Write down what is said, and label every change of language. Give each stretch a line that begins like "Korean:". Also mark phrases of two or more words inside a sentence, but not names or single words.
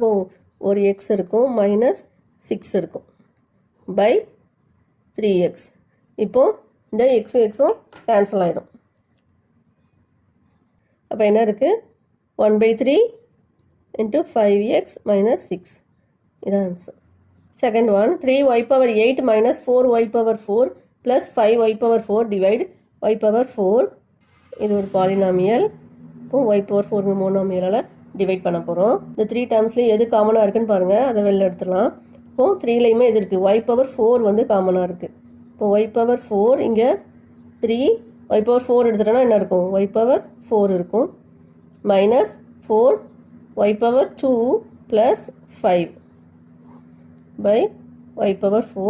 Tamil: அப்போ ஒரு எக்ஸ் இருக்கும், மைனஸ் 6 இருக்கும் பை 3x. இப்போது இந்த எக்ஸும் கேன்சல் ஆகிடும். அப்போ என்ன இருக்குது,
English: 1/3 into 5x minus 6. இதான் ஆன்சர். second one, 3y power 8 minus 4y power 4 plus 5y power 4 divide y power 4.
Tamil: இது ஒரு பாலினாமியல். இப்போ
English: y power 4
Tamil: மோனோமியலால் டிவைட் பண்ண போகிறோம். இந்த 3 டேர்ம்ஸ்லேயும் எது காமனாக இருக்குன்னு பாருங்கள், அதை வெளில எடுத்துடலாம். இப்போது 3லையுமே எது இருக்குது,
English: y power 4
Tamil: வந்து காமனாக இருக்குது.
English: இப்போ y power 4 இங்கே 3, y power 4
Tamil: எடுத்துட்டோன்னா என்ன இருக்கும்,
English: y power 4 இருக்கும், மைனஸ் 4 y power 2 plus 5 by y power 4.